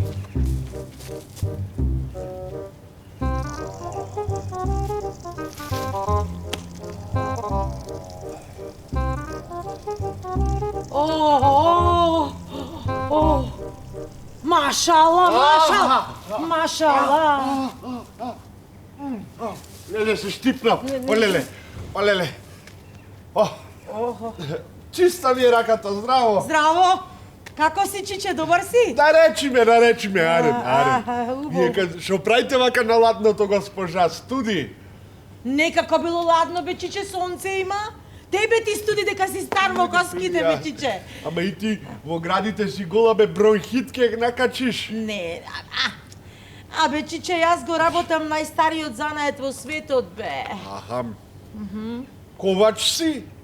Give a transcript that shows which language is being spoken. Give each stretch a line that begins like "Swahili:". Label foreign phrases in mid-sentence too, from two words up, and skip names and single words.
Turkish: Oh, oh. Maşallah, maşallah. Maşallah.
Macedonian: Lele se štipno. O lele. Čista mi je rakata, zdravo. Zdravo. Kako si, čiče, dobar si? Nareči me, Arem. Ubo. Što pravite vaka na ladното, госпожа, студи? Nekako bilo ladno, be, čiče, sonce ima. Тебе ти студи дека си стар во коските, бе, чиче. Ама и ти во градите си гола, бе, бронхит ке накачиш. Не, бе, чиче, јас го работам најстариот занаед во светот, бе. Аха. Ковач си?